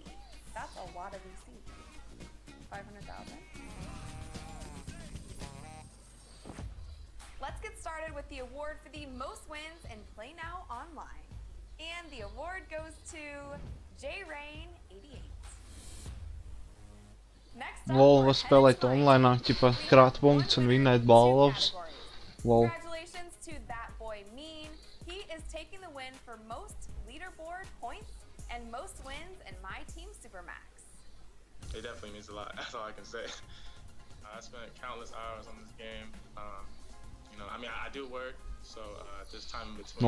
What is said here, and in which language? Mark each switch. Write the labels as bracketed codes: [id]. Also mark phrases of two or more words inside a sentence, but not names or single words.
[en] That's a lot of VC. 500,000. Let's get started with the award for the most wins in Play Now Online. And the award goes to JRain88. Next up, Lol, we're [lv] var spēlēt [en] headed to online, my [lv] ķipa krāt punktus un vinnēt balvas. [en] Lol. Congratulations to that boy Mean. He is taking the win for most leaderboard points and most wins in My Team Supermax. It definitely means a lot. That's all I can say. I spent countless hours on this game. You know, I mean, I do work, so there's time in between.